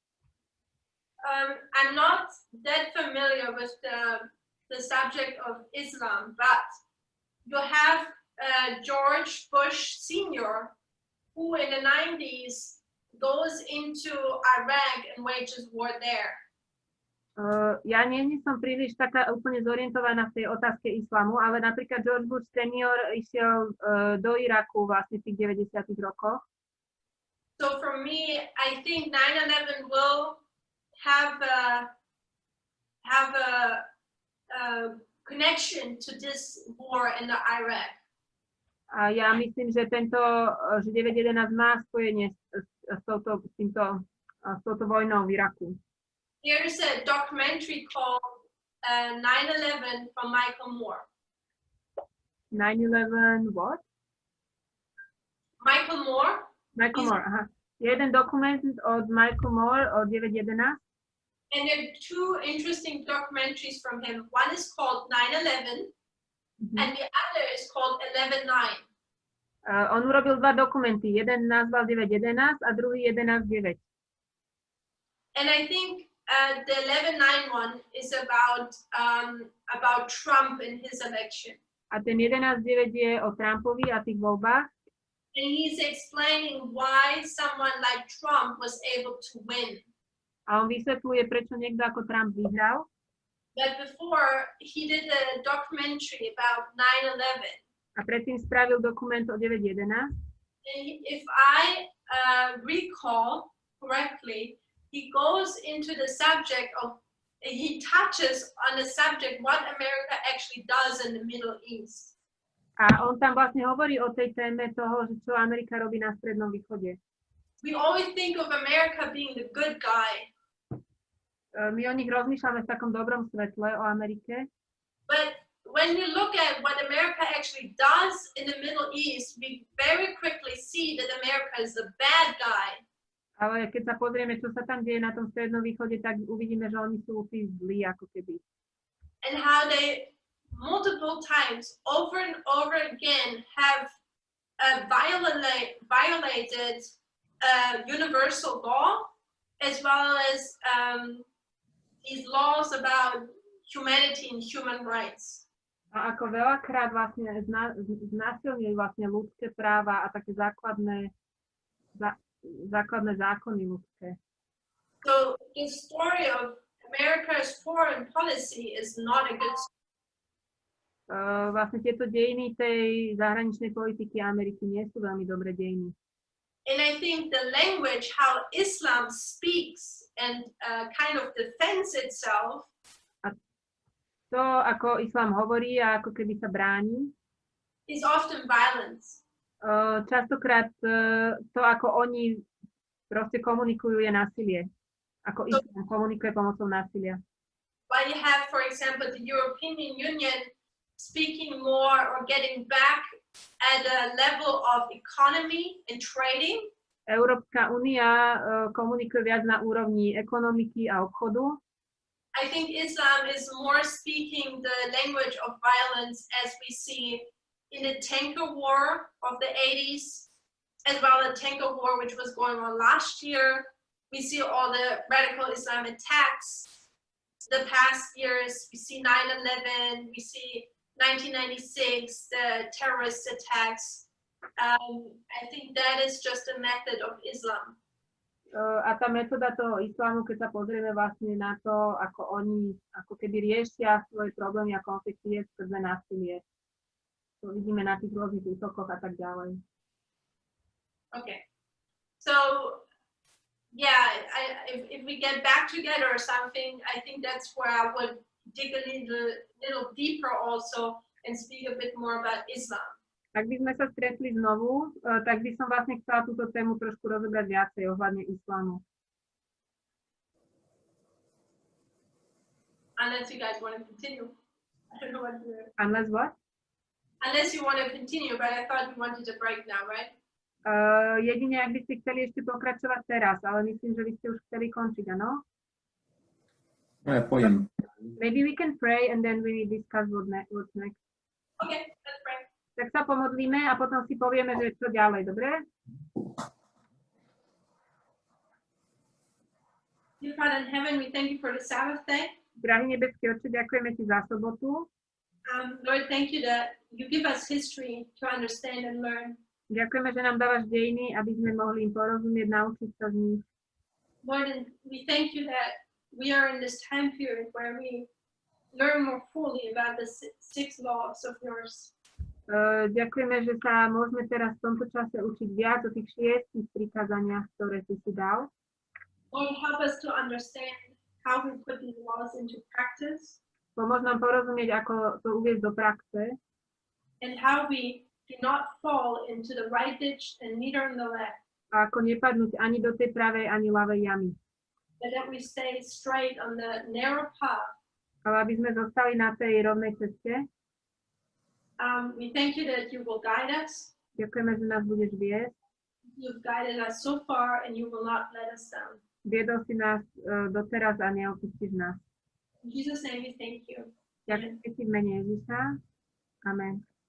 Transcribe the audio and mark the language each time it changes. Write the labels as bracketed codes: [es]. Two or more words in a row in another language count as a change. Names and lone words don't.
[en] I'm not that familiar with the subject of Islam, but you have George Bush Sr., who in the 90s goes into Iraq and wages war there. [sk] Ja nie som príliš taká úplne zorientovaná v tej otázke islamu, ale napríklad George Bush Senior išiel do Iraku vlastne v tých 90. rokoch. [en] So for me, I think 9/11 will have a connection to this war in the Iraq. [sk] A ja myslím, že že 9/11 má spojenie s touto vojnou v Iraku. [en] There's a documentary called 9/11 from Michael Moore. 9/11 what? Michael Moore. Michael Moore, [sk] aha. Jeden dokument od Michael Moore o 9/11. [en] And there are two interesting documentaries from him. One is called 9/11, and the other is called 11/9. [sk] On urobil dva dokumenty. Jeden nazval 9/11 a druhý 11/9. [en] And I think the 11/9 one is about Trump and his election. [sk] A ten 11/9 je o Trumpovi a tých voľbách. [en] And he's explaining why someone like Trump was able to win. [sk] A on vysvetľuje, prečo niekto ako Trump vyhral. [en] But before, he did a documentary about 9/11. [sk] A predtým spravil dokument o 9/11. [en] And if I recall correctly, he goes into the subject of, he touches on the subject what America actually does in the Middle East. [sk] A on tam vlastne hovorí o tej téme toho, že čo Amerika robí na Strednom východe. [en] We always think of America being the good guy. [sk] My o nich rozmýšľame v takom dobrom svetle o Amerike. [en] But when you look at what America actually does in the Middle East, we very quickly see that America is the bad guy. [sk] Ale keď sa pozrieme, čo sa tam deje na tom Strednom východe, tak uvidíme, že oni sú tí zlí, ako keby. [en] And how they multiple times, over and over again, have violated universal law, as well as these laws about humanity and human rights. [sk] A ako veľakrát vlastne znásilňujú vlastne ľudské práva a také základné zákony ľudské. [en] So the story of America's foreign policy is not a good story. [sk] Vlastne tieto dejiny tej zahraničnej politiky Ameriky nie sú veľmi dobré dejiny. [en] And I think the language, how Islam speaks and kind of defends itself, [sk] to, ako Islám hovorí a ako keby sa bráni, [en] is often violence. [sk] Častokrát to, ako oni proste komunikujú, je násilie. Ako Islám komunikuje pomocou násilia. [en] While you have, for example, the European Union speaking more or getting back at a level of economy and trading. [sk] Európska únia komunikuje viac na úrovni ekonomiky a obchodu. [en] I think Islam is more speaking the language of violence as we see in the tanker war of the 80s, as well as the tanker war which was going on last year. We see all the radical Islam attacks. the past years. We see 9/11, we see 1996, the terrorist attacks. I think that is just a method of Islam. [sk] A tá metóda toho islámu, keď sa pozrieme vlastne na to, ako oni ako keby riešia svoje problémy a konflikty, je skrze násilie. To vidíme na tých rôznych útokoch a tak ďalej. [en] Okay. So, yeah, if we get back together or something, I think that's where I would dig a little deeper also and speak a bit more about Islam. [sk] Ak by sme sa stretli znovu, tak by som vlastne chcela túto tému trošku rozobrať viacej ohľadne islámu. [en] Unless you guys want to continue. I don't know what to do. Unless what? Unless you want to continue, but I thought you wanted to break now, right? [sk] Jedine, ak by ste chceli ešte pokračovať teraz, ale myslím, že by ste už chceli končiť, áno? No ja pojem. [en] Maybe we can pray and then we discuss what's next. Okay, let's pray. [sk] Tak sa pomodlíme a potom si povieme, že čo ďalej, dobre? [en] Dear Father in heaven, we thank you for the Sabbath day. [sk] Drahý nebeský Otče, ďakujeme ti za sobotu. [en] Lord, thank you that you give us history to understand and learn. [sk] Ďakujeme, že nám dávaš dejiny, aby sme mohli im porozumieť, naučiť sa z nich. [en] Lord, and we thank you that we are in this time period where we learn more fully about the 6 laws of yours. [sk] Ďakujeme, že sa môžeme teraz v tomto čase učiť viac o tých 6 prikázaniach, ktoré si dal. [en] Lord, help us to understand how we put these laws into practice. [sk] Pomôž nám porozumieť, ako to uviesť do praxe. [en] And how we do not fall into the right ditch and neither in the left. [sk] A ako nepadnúť ani do tej pravej, ani ľavej jamy. [en] But that we stay straight on the narrow path. [sk] Ale aby sme zostali na tej rovnej ceste. [en] We thank you that you will guide us. [sk] Ďakujeme, že nás budeš viesť. [en] You've guided us so far and you will not let us down. [sk] Viedol si nás doteraz a neopustíš nás. [en] In Jesus' name we thank you. [sk] Ďakujem ti v mene Ježiša. Amen.